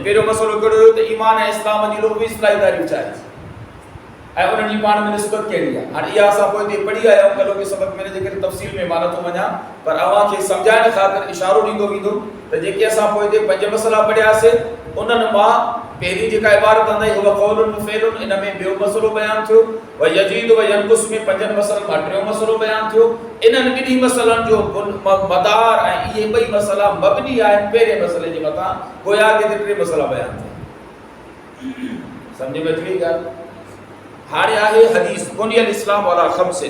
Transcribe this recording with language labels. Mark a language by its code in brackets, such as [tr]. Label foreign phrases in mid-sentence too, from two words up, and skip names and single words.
[sd] पहिरियों मसलो कहिड़ो हुयो त ईमान ऐं इस्लाम जी लुग़वी इस्तिलाही छा आहे ऐं उन्हनि जी पाण में निस्बत कहिड़ी आहे। हाणे इहा असां पोइ पढ़ी आया आहियूं, कलो के सबक़ में जेके तफ़सील में मां नथो वञा, पर अव्हांखे सम्झाइण ख़ातिर इशारो ॾींदो वेंदो त जेके असां पोइ 5 मसला पढ़ियासीं, उन्हनि मां पहिरीं जेका इबारत आंदी हुव [ar] قولٌ وفعلٌ, [sd] इन में ॿियो मसलो बयान थियो। [ar] ويزيد وينقص [sd] में 5 मसलनि मां टियों मसलो बयान थियो। इन्हनि ॿिन्ही मसलनि जो मदार ऐं इहे 2 मसला मबनी आहिनि पहिरें मसले जे मथां, गोया के 3 मसला बयान थिया। सम्झ में अची वई ॻाल्हि? हाणे आहे हदीस [ar] بني الإسلام على خمس.